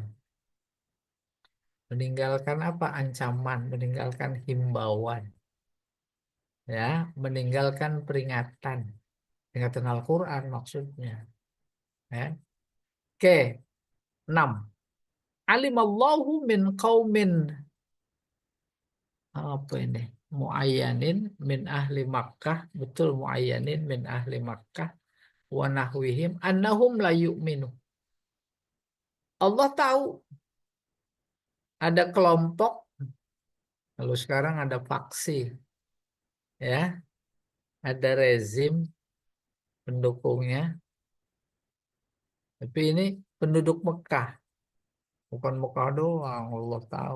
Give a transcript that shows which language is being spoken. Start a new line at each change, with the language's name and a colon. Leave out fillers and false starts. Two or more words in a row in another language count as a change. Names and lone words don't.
Indonesian: Meninggalkan apa? Ancaman, meninggalkan himbauan. Ya, meninggalkan peringatan. Peringatan Al-Quran maksudnya. Ya. Oke, 6.
Arabic: علم الله من قوم
Indonesian: apa ini?
Arabic: معينين من أهل مكة, betul معينين من أهل مكة ونحوهم أنهم لا يؤمنوا.
Indonesian: Allah tahu ada kelompok, kalau sekarang ada faksi, ya, ada rezim pendukungnya. Tapi ini penduduk Mekah, bukan Mekah doang, Allah tahu.